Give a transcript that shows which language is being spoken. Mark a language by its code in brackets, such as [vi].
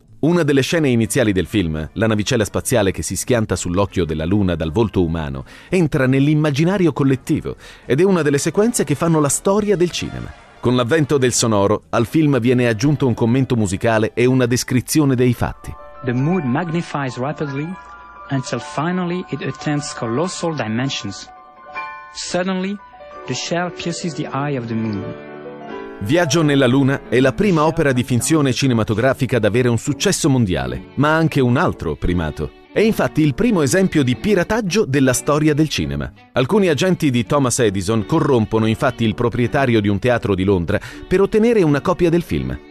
[it] Una delle scene iniziali del film, la navicella spaziale che si schianta sull'occhio della Luna dal volto umano, entra nell'immaginario collettivo ed è una delle sequenze che fanno la storia del cinema. Con l'avvento del sonoro, al film viene aggiunto un commento musicale e una descrizione dei fatti. [en] The mood magnifies rapidly until finally it attains colossal dimensions. Suddenly, the shell pierces the eye of the moon. [it] Viaggio nella Luna è la prima opera di finzione cinematografica ad avere un successo mondiale, ma anche un altro primato. È infatti il primo esempio di pirataggio della storia del cinema. Alcuni agenti di Thomas Edison corrompono infatti il proprietario di un teatro di Londra per ottenere una copia del film.